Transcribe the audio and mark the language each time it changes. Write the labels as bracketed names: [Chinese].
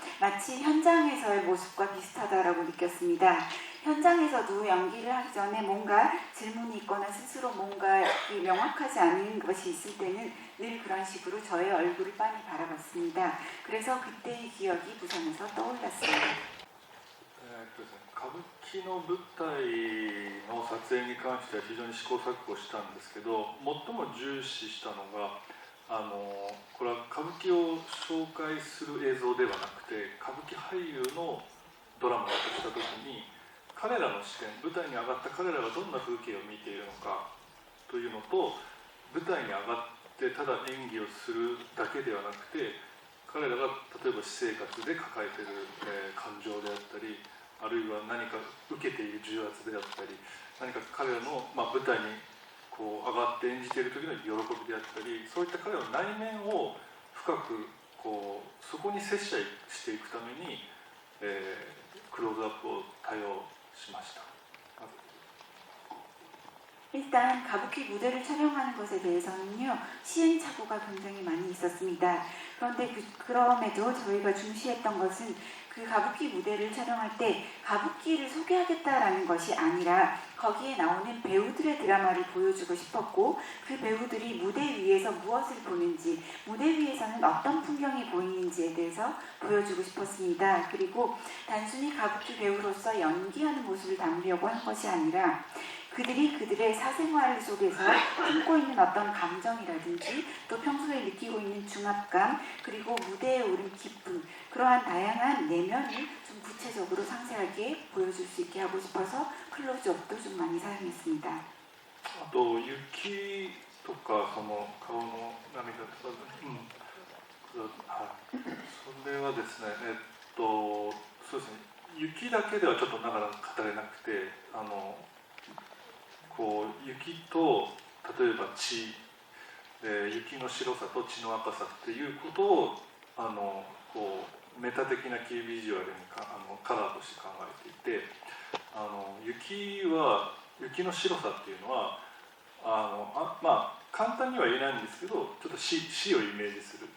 [Korean] 마치 현장에서의 모습과 비슷하다라고 느꼈습니다. 현장에서도 연기를 하기 전에 뭔가 질문이 있거나 스스로 뭔가 명확하지 않은 것이 있을 때는 늘 그런 식으로 저의 얼굴을 빤히 바라봤습니다. 그래서 그때의 기억이 부산에서 떠올랐습니다. [Japanese] 歌舞伎の舞台の撮影に関しては非常に試行錯誤したんですけど、最も重視したのがこれは歌舞伎を紹介する映像ではなくて歌舞伎俳優のドラマだとした時に彼らの視点、舞台に上がった彼らがどんな風景を見ているのかというのと、舞台に上がってただ演技をするだけではなくて彼らが例えば私生活で抱えている、感情であったり、あるいは何か受けている重圧であったり、何か彼らの、舞台に上がって演じている時の喜びであったり、そういった彼らの内面を深くそこに接していくために、クローズアップを多用しました。 [Korean] 일단 가부키 무대를 촬영하는 것에 대해서는요, 시행착오가 굉장히 많이 있었습니다. 그런데 그럼에도 저희가 중시했던 것은 그 가부키 무대를 촬영할 때 가부키를 소개하겠다라는 것이 아니라 거기에 나오는 배우들의 드라마를 보여주고 싶었고, 그 배우들이 무대 위에서 무엇을 보는지, 무대 위에서는 어떤 풍경이 보이는지에 대해서 보여주고 싶었습니다. 그리고 단순히 가부키 배우로서 연기하는 모습을 담으려고 한 것이 아니라 그들이 그들의 사생활 속에서 품고 있는 어떤 감정이라든지 또 평소에 느끼고 있는 중압감, 그리고 무대에 오른 기쁨, 그러한 다양한 내면을 좀 구체적으로 상세하게 보여줄 수 있게 하고 싶어서 클로즈업도 좀 많이 사용했습니다. [Japanese] あと雪とかその顔の涙とか、はい、それはですね、そうですね、雪だけではちょっとなかなか語れなくて、こう雪と例えば血、雪の白さと血の赤さっていうことをこうメタ的なキービジュアルにカラーとして考えていて、雪の白さっていうのはまあ簡単には言えないんですけど、ちょっと死をイメージする。